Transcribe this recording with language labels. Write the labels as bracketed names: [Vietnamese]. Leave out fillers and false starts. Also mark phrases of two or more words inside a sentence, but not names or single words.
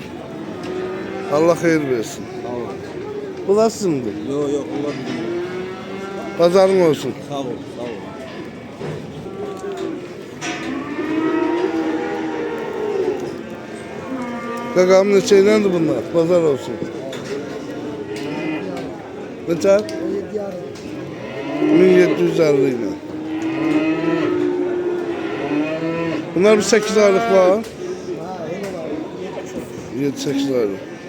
[Azerbaijani] Allah xeyir versin. Bu da sizindir. [Turkish] Yok olabilir. Pazarın olsun. Sağ ol. [Azerbaijani] Kakam neçəydəndir bunlar? Pazar olsun. Neçə? 1750 ilə. Bunlar bir 8 aylıq var. 7-8 aylıq.